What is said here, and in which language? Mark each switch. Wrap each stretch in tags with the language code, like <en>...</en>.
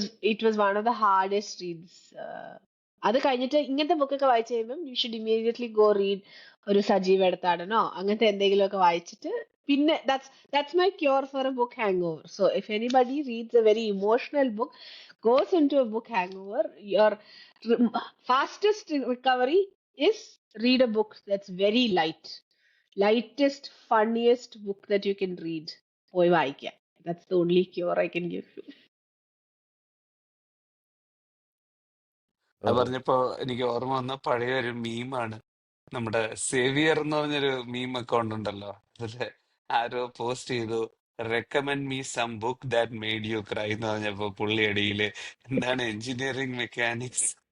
<en>It was one of the hardest reads.</en> <ml>അത് കഴിഞ്ഞിട്ട് ഇങ്ങനത്തെ ബുക്കൊക്കെ വായിച്ചു കഴിയുമ്പം</ml> <en>you should immediately go read</en> <ml>ഒരു സജീവ് എടുത്താടനോ അങ്ങനത്തെ എന്തെങ്കിലുമൊക്കെ വായിച്ചിട്ട് പിന്നെ</ml> <en>that's my cure for a book hangover. So if anybody reads a very emotional book, goes into a book hangover, your fastest recovery is read a book that's very lightest, funniest book that you can read.</en> <ml>പോയി വായിക്കാം.</ml> <en>That's the only cure I can give you.</en> <ml>അത് പറഞ്ഞപ്പോ എനിക്ക് ഓർമ്മ വന്ന പഴയ ഒരു മീമാണ്, നമ്മുടെ സേവിയർ എന്ന് പറഞ്ഞൊരു മീം അക്കൗണ്ട് ഉണ്ടല്ലോ. അതില് ആരോ പോസ്റ്റ് ചെയ്തു</ml> <en>recommend me some book that made you cry</en> <ml>എന്ന് പറഞ്ഞപ്പോ പുള്ളി അടിയില് എന്താണ് എഞ്ചിനീയറിംഗ് മെക്കാനിക്സ്</ml>